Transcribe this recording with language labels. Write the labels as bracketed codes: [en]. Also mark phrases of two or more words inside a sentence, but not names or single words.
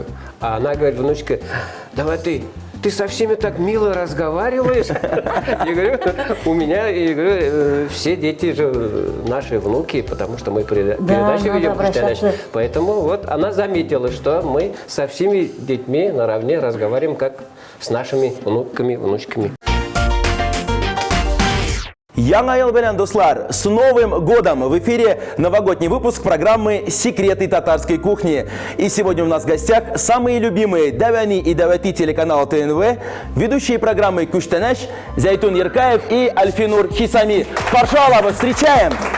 [ru] А она говорит, внучка, давай ты со всеми так мило разговариваешь. Я говорю, у меня, я говорю, все дети же наши внуки, потому что мы передачи ведем. Поэтому вот она заметила, что мы со всеми детьми наравне разговариваем, как с нашими внуками, внучками. [tt] Яңа ел белән, дуслар! [ru] С Новым годом! В эфире новогодний выпуск программы «Секреты татарской кухни». И сегодня у нас в гостях самые любимые Давани и Давати телеканала ТНВ, ведущие программы Куштанаш, Зайтун Яркаев и Альфинур Хисами. Пожалуйста, встречаем!